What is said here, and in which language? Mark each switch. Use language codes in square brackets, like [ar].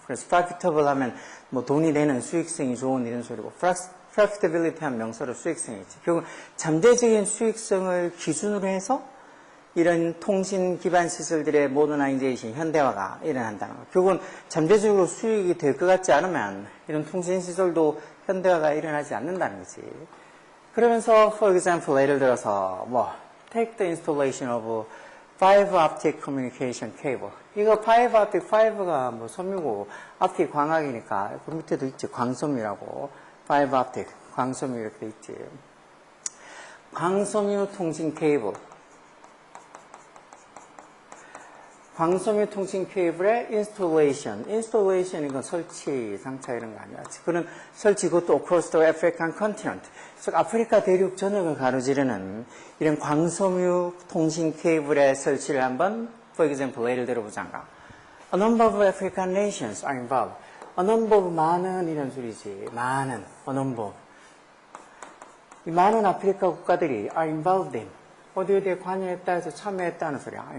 [ko] 그래서 profitable 하면 뭐 돈이 되는 수익성이 좋은 이런 소리고, profitability 하면 명사로 수익성이지. 결국 잠재적인 수익성을 기준으로 해서 이런 통신 기반 시설들의 모더나이제이션, 현대화가 일어난다는 거. 결국은 잠재적으로 수익이 될 것 같지 않으면 이런 통신 시설도 현대화가 일어나지 않는다는 거지. 그러면서 [en] for example [ko] 예를 들어서 뭐 [en] take the installation of fiber optic communication cable. [ko] 이거 fiber optic, fiber가 뭐 섬유고 optic 광학이니까 그 밑에도 있지. 광섬유라고. fiber optic, 광섬유 이렇게 돼 있지. 광섬유 통신 케이블. 광섬유 통신 케이블의 installation 이건 설치, 장차 이런 거 아니야. 그런 설치 그것도 [en] across the African continent. [ko] 즉 아프리카 대륙 전역을 가로지르는 이런 광섬유 통신 케이블의 설치를 한번 [en] for example [ko] 예를 들어보자가. [en] A number of African nations are involved. A number of [ko] 많은 이런 소리지. 많은 a number. 이 많은 아프리카 국가들이 [en] are involved in [ko] 어디에 관여했다 해서 참여했다는 소리야.